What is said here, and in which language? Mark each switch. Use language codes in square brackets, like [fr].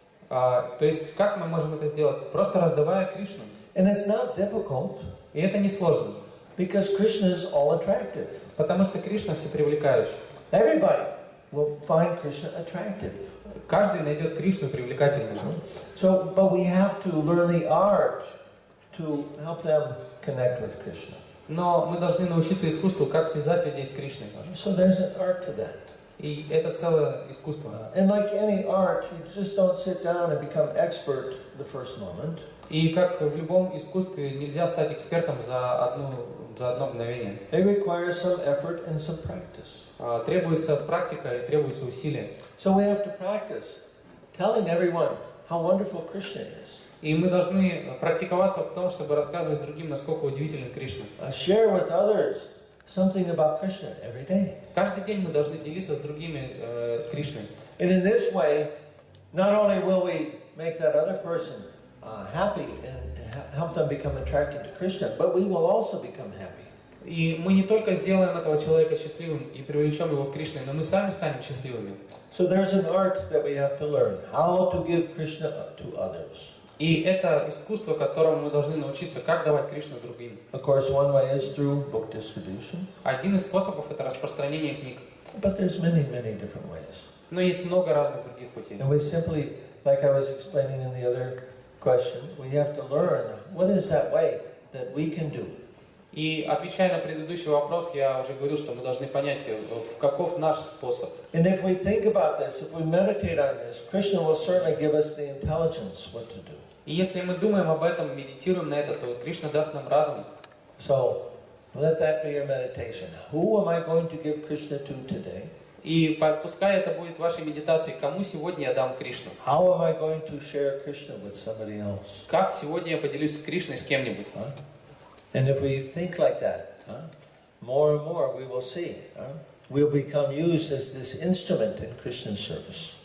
[ru] То есть, как мы можем это сделать? Просто раздавая Кришну. [en] And it's not difficult. [ru] И это не сложно. [en] Because Krishna is all attractive. [ru] Потому что Кришна всепривлекающий. [en] Everybody will find Krishna attractive. [ru] Каждый найдет Кришну привлекательным. [en] So, but we have to learn the art to help them connect with Krishna. [ru] Но мы должны научиться искусству, как связать людей с Кришной. [en] So there's an art to that. [ru] И это целое искусство. [en] And like any art, you just don't sit down and become expert the first moment. [ru] И как в любом искусстве, нельзя стать экспертом за одно мгновение. [en] It requires some effort and some practice. [ru] Требуется практика и требуется усилие. [en] So we have to practice telling everyone how wonderful Krishna is. [ru] И мы должны практиковаться в том, чтобы рассказывать другим, насколько удивителен Кришна. [en] Share with others something about Krishna every day. [ru] Каждый день мы должны делиться с другими Кришной. [en] And in this way, not only will we make that other person happy and help them become attracted to Krishna, but we will also become happy. [ru] И мы не только сделаем этого человека счастливым и привлечем его к Кришне, но мы сами станем счастливыми. [en] So there's an art that we have to learn, how to give Krishna to others. [ru] И это искусство, которому мы должны научиться, как давать Кришну другим. [en] Of course, one way is through book distribution. [ru] Один из способов – это распространение книг. [en] But there's many, many different ways. [ru] Но есть много разных других путей. [en] And we simply, like I was explaining in the other question, we have to learn what is that way that we can do. [ru] И отвечая на предыдущий вопрос, я уже говорил, что мы должны понять, каков наш способ. [en] And if we think about this, if we meditate on this, Krishna will certainly give us the intelligence what to do. [ru] И если мы думаем об этом, медитируем на это, то Кришна даст нам разум. [en] So, let that be your meditation. Who am I going to give Krishna to today? [ru] И пускай это будет вашей медитацией, кому сегодня я дам Кришну. [en] How am I going to share Krishna with somebody else? [ru] Как сегодня я поделюсь с Кришной с кем-нибудь. [en] And if we think like that, more and more we will see. We'll become used as this instrument in Krishna's service.